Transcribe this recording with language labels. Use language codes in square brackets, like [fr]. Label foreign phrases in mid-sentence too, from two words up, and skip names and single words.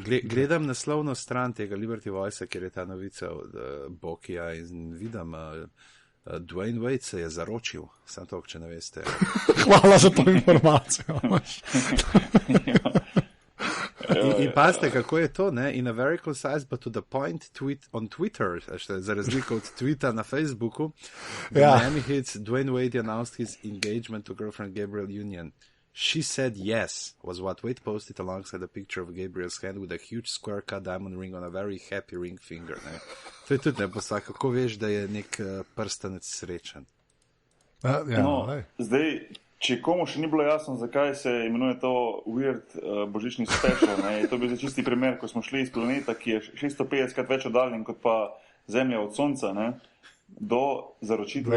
[sl] Gledam naslovno stran tega Liberty Voice, kjer je ta novica od Bokija in vidim, Dwayne Wade se je zaročil, sam to, če ne veste. Hvala za to informacijo. In pazite, kako je to, ne? [en] In a very concise but to the point tweet on Twitter, [sl] za razliko od tweeta na Facebooku, [en] Miami Heat's Dwayne Wade announced his engagement to girlfriend Gabrielle Union. She said yes, was what Wade posted alongside a picture of Gabriel's hand with a huge square cut diamond ring on a very happy ring finger. [sl] Ne? To je tudi neposla, kako veš, da je nek prstanec srečen. Zdaj, Če komu še ni bilo jasno, zakaj se imenuje to Weird božični special, ne, to je bil čisti primer, ko smo šli iz planeta, ki je 650krat več oddaljen kot pa Zemlja od Sonca, ne, do zaročitve.